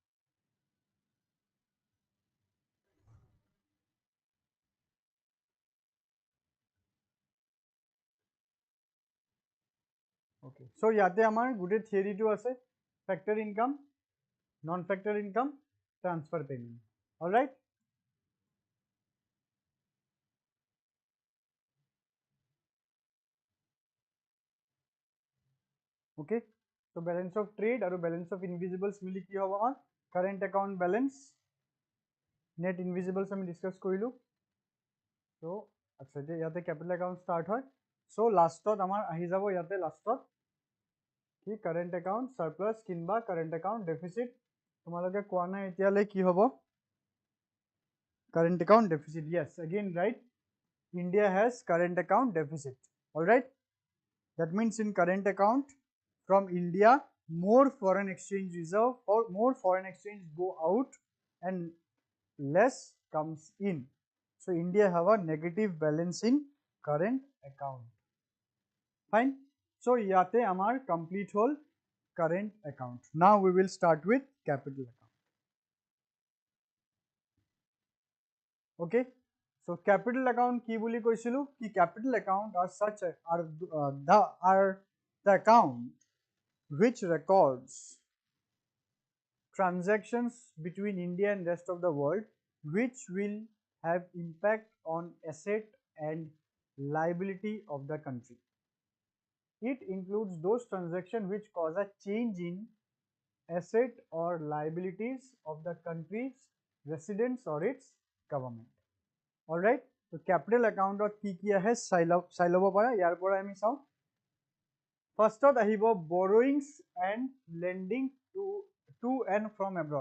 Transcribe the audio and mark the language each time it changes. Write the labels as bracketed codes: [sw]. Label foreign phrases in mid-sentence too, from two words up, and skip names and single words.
[en] okay so [as] ইয়াতে আমাৰ গোটেই [en] theory tu ase factor income non factor income transfer payment all right okay so balance of trade aru balance of invisibles [as] মিলি কি হ'ব আমাৰ [en] current account balance net invisibles [as] ami discuss korilu so আছা যে ইয়াতে [en] capital account start [as] hoy so last তাত আমাৰ আহি যাব ইয়াতে last tot [en] ki current account surplus kinba current account deficit [as] তোমালোকে কোৱা নাই এতিয়ালৈ কি হ'ব [en] current account deficit yes again right India has current account deficit all right that means in current account from India more foreign exchange reserve or more foreign exchange go out and less comes in so India have a negative balance in current account fine so [as] ইয়াতে আমাৰ [en] complete hol current account now we will start with capital account okay so capital account [as] কি বুলি কৈছিলো কি [en] capital account are such are the account which records transactions between India and rest of the world which will have impact on asset and liability of the country. It includes those transactions which cause a change in asset or liabilities of the country's residents or its government. Alright, so capital account [as] কি কি আছে চাই ল'ব পাৰা ইয়াৰ পৰা আমি চাওঁ. [en] First ahibo borrowings and lending to and from abroad.